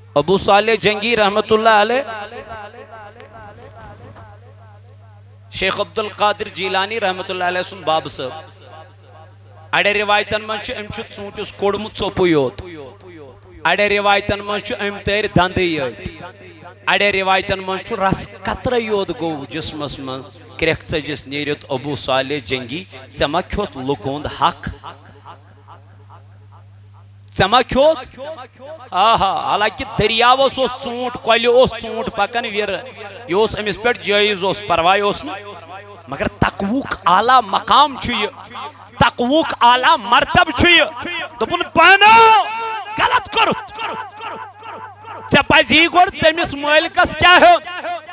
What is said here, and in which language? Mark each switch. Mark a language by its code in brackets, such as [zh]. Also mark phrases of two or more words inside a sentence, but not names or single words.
[ks] ابو صالح جنگی [ar] رحمت اللہ علیہ [ks] شیخ عبد القادر جیلانی [ar] رحمت اللہ علیہ [ks] سن باب صاحب اڑے روایتن من ام ژوٗنٛٹِس کوڑمُت ژوٚپُے یوت اڑے روایتن من ام تیر دندے یوت اڑے روایتن من رس قطرے یوت گو جسمس من کرٛیکھ ژٔجِس نیرِتھ ابو صالح جنگی ژےٚ ما کھیوٚت لُکہٕ ہُنٛد حق ژےٚ ما کھیوٚت حالانکہ دریاوس اوس ژوٗنٛٹھ کۄلہِ اوس ژوٗنٛٹھ پکان وِرٕ یہِ اوس أمِس پٮ۪ٹھ جٲیِز اوس پرواے اوس نہٕ مگر تقوُک اعلیٰ مقام چھُ یہِ تقوُک اعلیٰ مرتب چھُ یہِ دوٚپُن پانو غلط کوٚرُتھ ژےٚ پزی گۄڈٕ تٔمِس مٲلکس کیٛاہ ہیوٚن